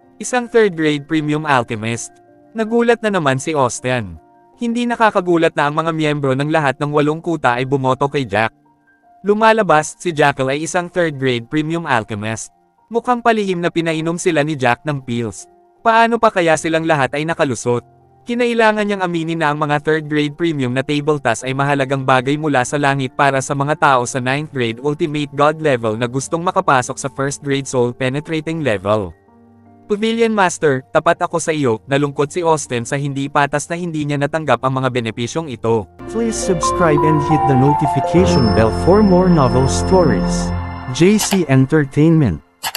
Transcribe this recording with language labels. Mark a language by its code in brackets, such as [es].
[tl] Isang 3rd grade premium alchemist. Nagulat na naman si Austin. Hindi nakakagulat na ang mga miyembro ng lahat ng 8 kuta ay bumoto kay Jack. Lumalabas, si Jackal ay isang 3rd grade premium alchemist. Mukhang palihim na pinainom sila ni Jack ng pills. Paano pa kaya silang lahat ay nakalusot? Kinailangan niyang aminin na ang mga 3rd grade premium na table task ay mahalagang bagay mula sa langit para sa mga tao sa 9th grade ultimate god level na gustong makapasok sa 1st grade soul penetrating level. Pavilion Master, tapat ako sa iyo, nalungkot si Austin sa hindi patas na hindi niya natanggap ang mga benepisyong ito. [en] Please subscribe and hit the notification bell for more novel stories. JC Entertainment.